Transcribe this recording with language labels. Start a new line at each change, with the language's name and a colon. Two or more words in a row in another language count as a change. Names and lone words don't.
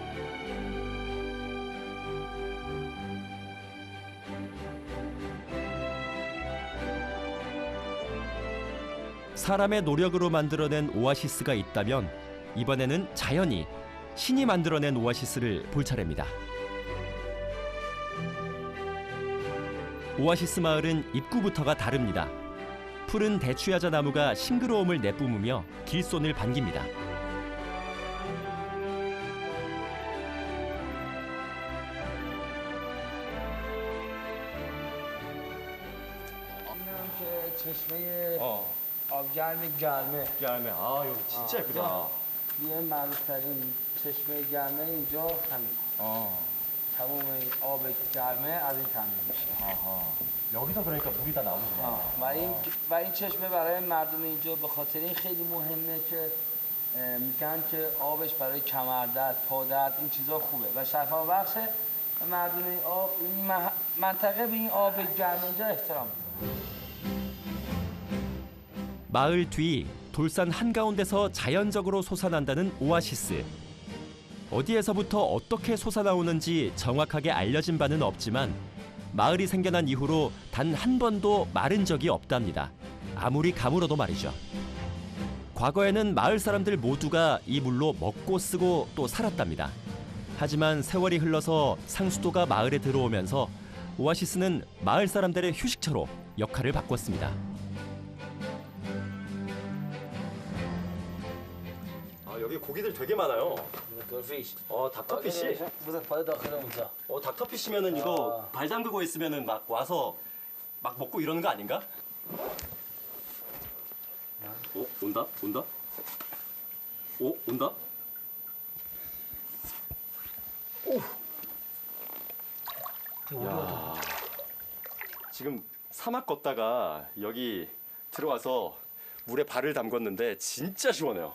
Korean: 사람의 노력으로 만들어낸 오아시스가 있다면 이번에는 자연이, 신이 만들어낸 오아시스를 볼 차례입니다. 오아시스 마을은 입구부터가 다릅니다. 푸른 대추야자 나무가 싱그러움을 내뿜으며 길손을 반깁니다.
Persian: چشمه آبگرم گرمه
Korean: 야매, 아 여기 진짜 예쁘다.
Persian: یه معروفترین چشمه گرمه اینجا همین تمام این آب گرمه از این تامین میشه
Korean: 여기서 그러니까 물이 다 나오는구나.
Persian: و این چشمه برای مردم اینجا به خاطر این خیلی مهمه که میگن که آبش برای کمردرد، پادرد این چیزا خوبه و شفا بخشه و مردم این آب این منطقه به این آب گرم اینجا احترام می‌ذاره.
Korean: 마을 뒤 돌산 한가운데서 자연적으로 솟아난다는 오아시스. 어디에서부터 어떻게 솟아나오는지 정확하게 알려진 바는 없지만 마을이 생겨난 이후로 단 한 번도 마른 적이 없답니다. 아무리 가물어도 말이죠. 과거에는 마을 사람들 모두가 이 물로 먹고 쓰고 또 살았답니다. 하지만 세월이 흘러서 상수도가 마을에 들어오면서 오아시스는 마을 사람들의 휴식처로 역할을 바꿨습니다. 여기 고기들 되게 많아요.
Persian: دورفیش
Korean: 닥터피쉬.
Persian: بذار پای داخل اونجا
Korean: 닥터피쉬면은 이거 발 담그고 있으면은 막 와서 막 먹고 이러는 거 아닌가? 온다? 온다? 온다? 야, 지금 사막 걷다가 여기 들어와서 물에 발을 담궜는데 진짜 시원해요.